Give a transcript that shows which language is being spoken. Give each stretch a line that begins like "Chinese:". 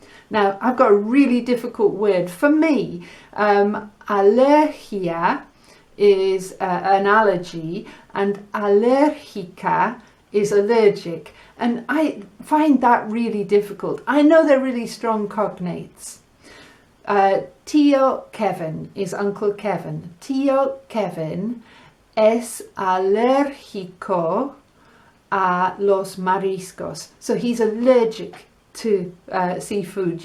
English: Now, I've got a really difficult word. For me, alergia is an allergy, and allergica is allergic. And I find that really difficult. I know they're really strong cognates. Tío Kevin is Uncle Kevin.
Spanish: Tío Kevin es alérgico a los mariscos.
English: So he's allergic to seafood.